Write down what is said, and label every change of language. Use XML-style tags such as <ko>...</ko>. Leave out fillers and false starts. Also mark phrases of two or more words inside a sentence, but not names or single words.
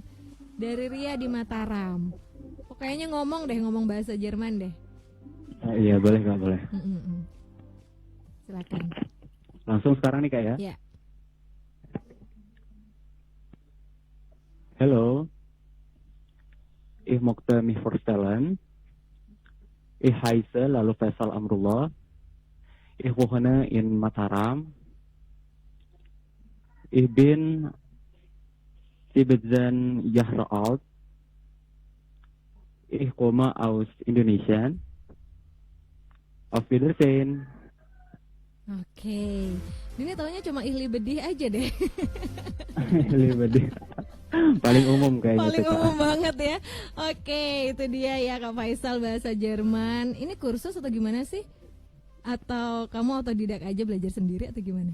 <id>Dari Ria di Mataram. Kayaknya ngomong bahasa Jerman deh. Iya, boleh, Kak, boleh. Silakan. Langsung sekarang nih, Kak, ya? Ya.</id> <en>Hello.</en> <de>Ich möchte mich vorstellen. Ich heiße Lalu Faisal Amrullah. Ich wohne in Mataram. Ich bin 17 Jahre alt. Ich komme aus Indonesia. Auf Wiedersehen.</de> <id>Oke. Ini taunya cuma Ihli Bedih aja deh. Paling umum kayaknya. Paling tuh, Kak. umum banget ya. Oke, itu dia ya Kak Faisal bahasa Jerman. Ini kursus atau gimana sih? Atau kamu otodidak aja belajar sendiri atau gimana?</id>